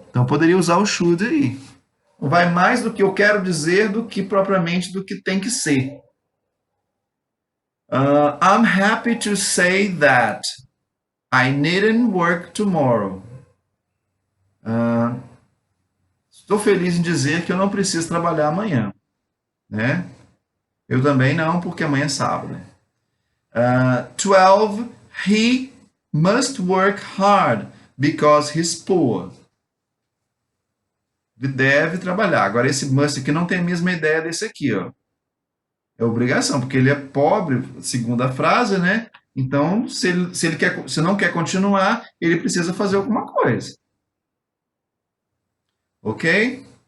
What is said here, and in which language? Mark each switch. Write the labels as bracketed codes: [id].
[pt] Então poderia usar o should aí. Vai mais do que eu quero dizer do que propriamente do que tem que ser. [en] I'm happy to say that I needn't work tomorrow. [pt] Estou feliz em dizer que eu não preciso trabalhar amanhã, né? Eu também não, porque amanhã é sábado. 12. [en] He must work hard because he's poor. [pt] Ele deve trabalhar. Agora, esse must aqui não tem a mesma ideia desse aqui, ó. É obrigação, porque ele é pobre, segundo a frase, né? Então, se não quer continuar, ele precisa fazer alguma coisa. Ok?